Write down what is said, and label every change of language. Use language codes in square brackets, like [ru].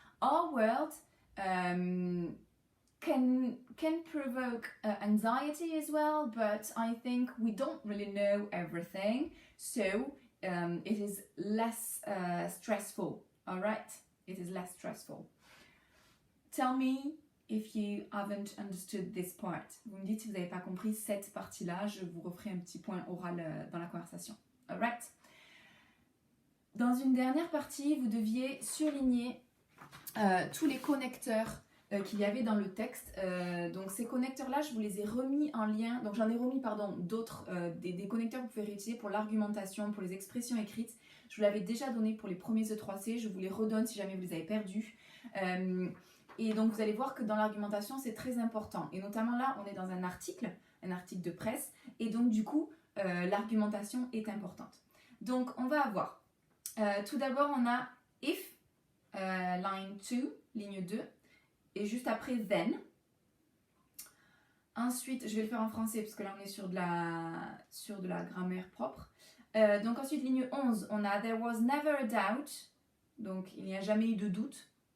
[en] Our world can provoke anxiety as well, but I think we don't really know everything, so it is less stressful, all right? It is less stressful. Tell me if you haven't understood this part. [fr] Vous me dites si vous n'avez pas compris cette partie-là, je vous referai un petit point oral dans la conversation. Alright. Dans une dernière partie, vous deviez surligner tous les connecteurs qu'il y avait dans le texte. Donc ces connecteurs-là, je vous les ai remis en lien. Donc j'en ai remis, pardon, d'autres, des connecteurs que vous pouvez réutiliser pour l'argumentation, pour les expressions écrites. Je vous l'avais déjà donné pour les premiers E3C. Je vous les redonne si jamais vous les avez perdus. Et donc vous allez voir que dans l'argumentation, c'est très important. Et notamment là, on est dans un article de presse. Et donc du coup, l'argumentation est importante. Donc on va avoir, tout d'abord on a if, line 2, ligne 2. Et juste après then. Ensuite, je vais le faire en français parce que là on est sur de la grammaire propre. Donc ensuite, ligne 11, on a [en] there was never a doubt. [fr] Donc il n'y a jamais eu de doute.